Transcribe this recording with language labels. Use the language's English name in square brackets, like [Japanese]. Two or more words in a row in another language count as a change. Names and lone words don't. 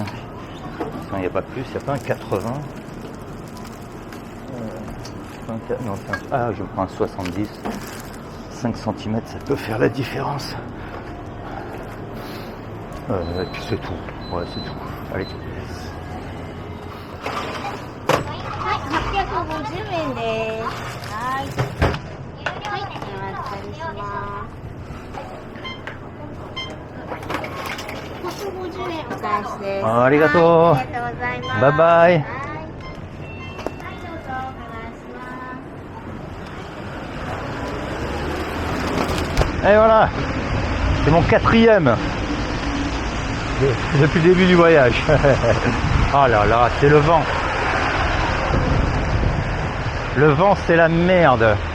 [French] Il n'y a pas plus, il n'y a pas un 80. Non, ah, je prends un 70. 5 cm, ça peut faire la différence. Et puis c'est tout. Ouais, c'est tout. Allez. [Japanese] 850 円です。はい。はい、お預かりします。150円お返しです。ありがとう。ありがとうございます。 [French] バイバイ。Et voilà, c'est mon 4e depuis le début du voyage. Oh là là, c'est le vent. Le vent, c'est la merde.